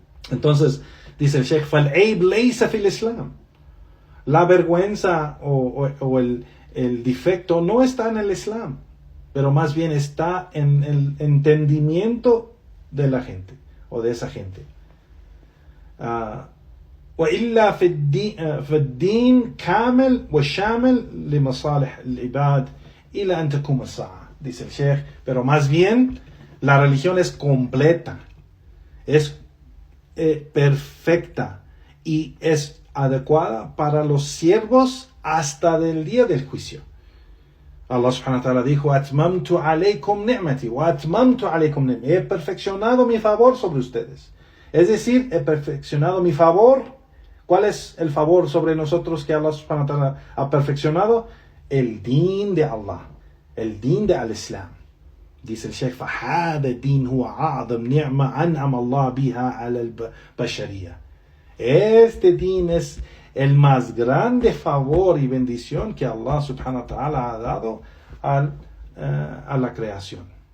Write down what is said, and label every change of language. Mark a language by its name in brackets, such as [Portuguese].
[Spanish] Entonces, dice el Sheikh, [Arabic] فَالْعَيْبْ لَيْسَ فِي الْإِسْلَامِ. [Spanish] La vergüenza o el defecto no está en el Islam, pero más bien está en el entendimiento de la gente o de esa gente. [Arabic] وإلا فالدين كامل وشامل لمصالح العباد إلى أن تقوم الساعة. [Spanish] Dice el Sheikh, pero más bien la religión es completa, es perfecta y es adecuada para los siervos hasta del día del juicio. Allah subhanahu wa ta'ala dijo, [Arabic] atmamtu alaykum ni'mati wa atmamtu alaykum ni'mati. [Spanish] He perfeccionado mi favor sobre ustedes. Es decir, he perfeccionado mi favor. ¿Cuál es el favor sobre nosotros que Allah subhanahu wa ta'ala ha perfeccionado? El din de Allah, el din de al-Islam. Dice el Sheikh, [Arabic] فَهَذَا الدِّينُ هُوَ أَعْظَمُ نِعْمَةٍ أَنْعَمَ اللَّهُ بِهَا عَلَى الْبَشَرِيَّةِ. [Spanish] Este din es el más grande favor y bendición que Allah subhanahu wa ta'ala ha dado a la creación.